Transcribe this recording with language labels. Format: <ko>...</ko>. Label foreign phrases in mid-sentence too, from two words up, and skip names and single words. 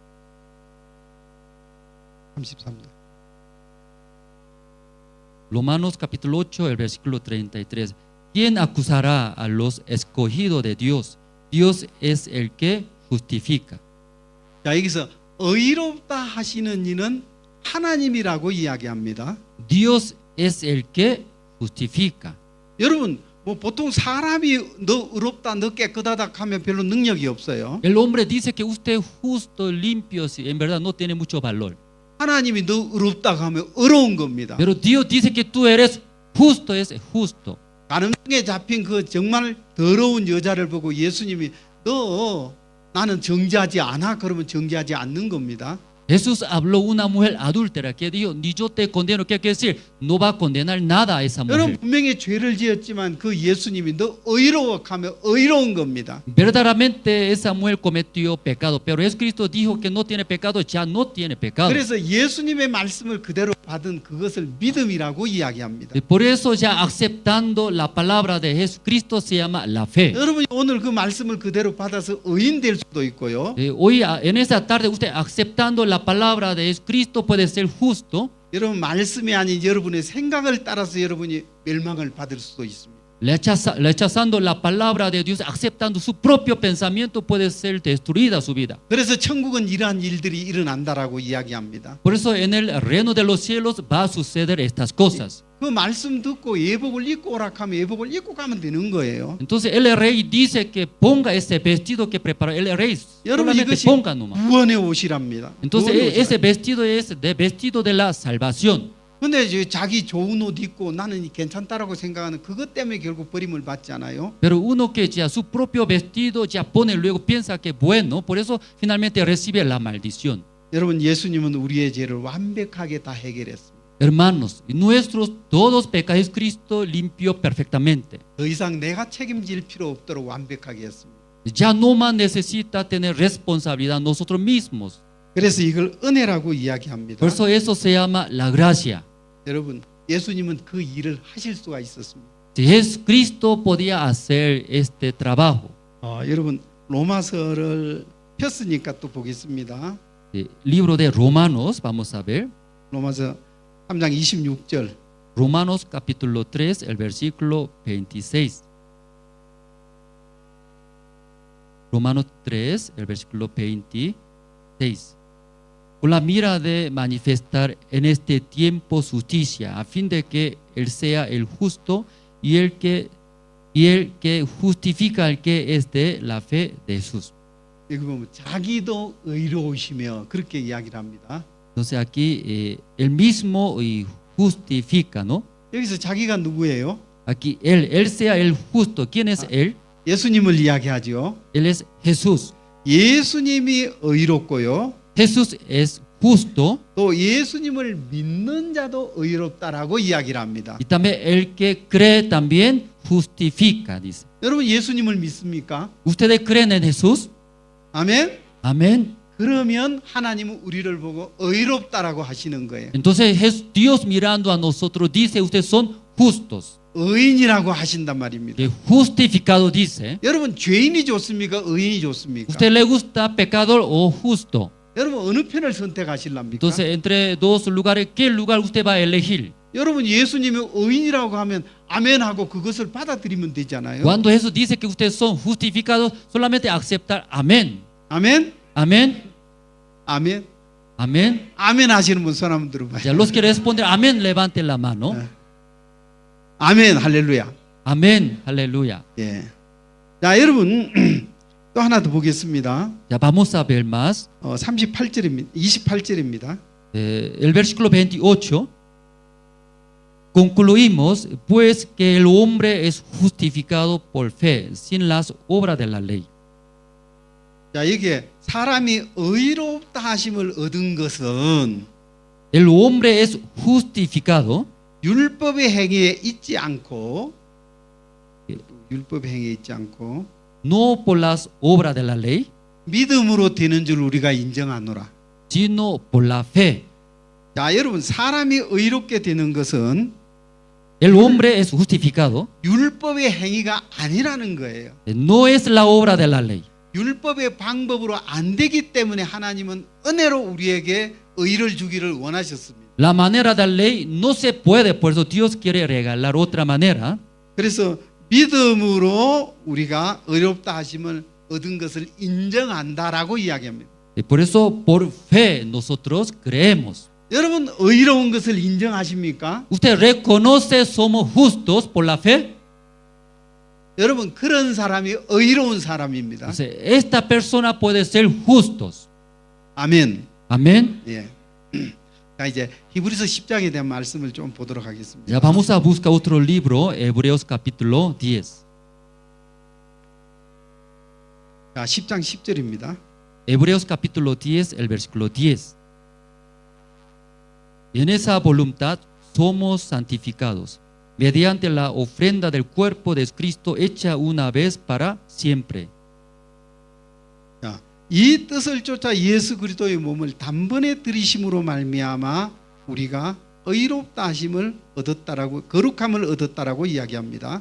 <ko>33절.</ko> <es>Romanos capítulo 8, el versículo 33. ¿Quién acusará a los escogidos de Dios? Dios es el que justifica.</es> <ko>자, 여기서 의롭다 하시는 이는 하나님이라고 이야기합니다.</ko> <es>Dios es el que justifica.</es> <ko>여러분 뭐 보통 사람이 너 의롭다, 너 깨끗하다 하면 별로 능력이 없어요.</ko> <es>El hombre dice que usted es justo, limpio, si en verdad no tiene mucho valor.</es> <ko>하나님이 너 의롭다 하면 어려운 겁니다.</ko> <es>Pero Dios dice que tú eres justo, es justo.</es> <ko>가늠증에 잡힌 그 정말 더러운 여자를 보고 예수님이 너 나는 정죄하지 않아 그러면 정죄하지 않는 겁니다.</ko> <es>Jesús habló una mujer adúltera que dijo, ni yo te condeno, ¿qué quiere decir? No va a condenar nada a esa</es> <ko>여러분</ko> <es>mujer.</es> <ko>분명히 죄를 지었지만 그 예수님이 너 의로워 하면 의로운 겁니다.</ko> <es>Verdaderamente esa mujer cometió pecado, pero Jesucristo dijo que no tiene pecado, ya no tiene pecado.</es> <ko>그래서 예수님의 말씀을 그대로 받은 그것을 믿음이라고 이야기합니다.</ko> <es>Y por eso ya aceptando la palabra de Jesucristo se llama la fe.</es> <ko>여러분이 오늘 그 말씀을 그대로 받아서 의인 될 수도 있고요.</ko> <es>Hoy en esta tarde usted aceptando la palabra de Jesucristo puede ser justo.</es> <ko>여러분 말씀이 아닌 여러분의 생각을 따라서 여러분이 멸망을 받을 수도 있습니다.</ko> <es>Rechazando la palabra de Dios, aceptando su propio pensamiento, puede ser destruida su vida.</es> <ko>그래서 천국은 이러한 일들이 일어난다라고 이야기합니다.</ko> <es>Por eso en el reino de los cielos va a suceder estas cosas.</es> <ko>그 말씀 듣고 예복을 입고 오락하면 예복을 입고 가면 되는 거예요.</ko> <es>Entonces el rey dice que ponga ese vestido que preparó. El rey</es> <ko>여러분</ko> <es>solamente</es> <ko>이것이</ko> <es>ponga nomás.</es> <ko>구원의 옷이랍니다.</ko> <es>Entonces</es> <ko>구원의</ko> <es>ese</es> <ko>옷이랍니다.</ko> <es>vestido es de vestido de la salvación.</es> <ko>근데 이제 자기 좋은 옷 입고 나는 괜찮다라고 생각하는 그것 때문에 결국 버림을 받잖아요.</ko> <es>Pero uno que ya su propio vestido ya pone luego piensa que bueno, por eso finalmente recibe la maldición.</es> <ko>여러분 예수님은 우리의 죄를 완벽하게 다 해결했습니다.</ko> <es>Hermanos, nuestros todos pecados Cristo limpió perfectamente.</es> <ko>더 이상 내가 책임질 필요 없도록 완벽하게 했습니다.</ko> <es>Ya no más necesita tener responsabilidad nosotros mismos.</es> <ko>그래서 이걸 은혜라고 이야기합니다.</ko> <es>Por eso eso se llama la gracia.</es> <ko>여러분 예수님은 그 일을 하실 수가 있었습니다.</ko> <es>Si Jesucristo podía hacer este trabajo.</es> <ko>여러분 로마서를 폈으니까 또 보겠습니다.</ko> <es>Libro de Romanos, vamos a ver.</es> <ko>로마서 3장 26절.</ko> <es>Romanos capítulo 3, el versículo 26. Romanos 3, el versículo 26. Con la mira de manifestar en este tiempo justicia, a fin de que Él sea el justo y el que justifica al que es de la fe de Jesús.</es> <ko>여기 보면 자기도 의로우시며 그렇게 이야기를 합니다.</ko> <es>Entonces aquí Él mismo justifica, ¿no?</es> <ko>여기서 자기가 누구예요?</ko> <es>Aquí Él sea el justo. ¿Quién es Él?</es> <ko>예수님을 이야기하죠.</ko> <es>Él es Jesús.</es> <ko>예수님이 의롭고요.</ko> <es>Jesús es justo.</es> <ko>또 예수님을 믿는 자도 의롭다라고 이야기를 합니다.</ko> <es>Y también el que cree también justifica, dice.</es> <ko>여러분 예수님을 믿습니까?</ko> <es>¿Ustedes creen en Jesús?</es> <ko>아멘.</ko> <es>Amén.</es> <ko>그러면 하나님은 우리를 보고 의롭다라고 하시는 거예요.</ko> <es>Entonces Dios mirando a nosotros dice, ustedes son justos.</es> <ko>의인이라고 하신단 말입니다.</ko> <es>Que justificado dice.</es> <ko>여러분 죄인이 좋습니까? 의인이 좋습니까?</ko> <es>¿Usted le gusta pecador o justo?</es> <ko>여러분 어느 편을 선택하실랍니까?</ko> <es>Entonces entre dos lugares, ¿qué lugar usted va a elegir?</es> <ko>여러분 예수님이 의인이라고 하면 아멘하고 그것을 받아들이면 되잖아요.</ko> <es>Cuando Jesús dice que ustedes son justificados, solamente aceptar amén.</es> <ko>아멘.</ko> <es>Amén.</es> <ko>아멘.</ko> <es>Amén.</es> <ko>아멘 하시는 분 손 한번 들어봐요.</ko> <es>Ya los que responden amén, levanten la mano.</es> <ko>아멘 할렐루야.</ko> <es>Amén. Aleluya.</es> <ko>예. 자 여러분 또 하나 더 보겠습니다.</ko> <es>Ya vamos a ver más.</es> <ko>38절입니다. 28절입니다.</ko> <es>El versículo 28. Concluimos pues que el hombre es justificado por fe sin las obras de la ley.</es> <ko>자 여기에 사람이 의롭다 하심을 얻은 것은</ko> <es>El hombre es justificado</es> <ko>율법의 행위에 있지 않고 율법의 행위에 있지 않고</ko> <es>no por las obras de la ley,</es> <ko>믿음으로 되는 줄 우리가 인정하노라.</ko> <es>sino por la fe.</es> <ko>자 여러분 사람이 의롭게 되는 것은</ko> <es>El hombre es justificado,</es> <ko>율법의 행위가 아니라는 거예요.</ko> <es>no es la obra de la ley.</es> <ko>율법의 방법으로 안 되기 때문에 하나님은 은혜로 우리에게 의를 주기를 원하셨습니다.</ko> <es>La manera de la ley no se puede, por eso Dios quiere regalar otra manera.</es> <ko>그래서 믿음으로 우리가 의롭다 하심을 얻은 것을 인정한다라고 이야기합니다.</ko> <es>Por eso por fe nosotros creemos.</es> <ko>여러분 의로운 것을 인정하십니까?</ko> <es>¿Usted reconoce somos justos por la fe?</es> <ko>여러분 그런 사람이 의로운 사람입니다.</ko> <es>Entonces, esta persona puede ser justos.</es> <ko>아멘.</ko> <es>Amén.</es> <ko>예. 자 이제 히브리서 10장에 대한 말씀을 좀 보도록 하겠습니다.</ko> <es>Ya vamos a buscar otro libro, Hebreos capítulo 10.</es> <ko>자 10장 10절입니다.</ko> <es>Hebreos capítulo 10, el versículo 10. Y en esa voluntad somos santificados mediante la ofrenda del cuerpo de Cristo hecha una vez para siempre.</es> <ko>자, 이 뜻을 쫓아 예수 그리스도의 몸을 단번에 들이심으로 말미암아 우리가 의롭다 하심을 얻었다라고 거룩함을 얻었다라고 이야기합니다.</ko>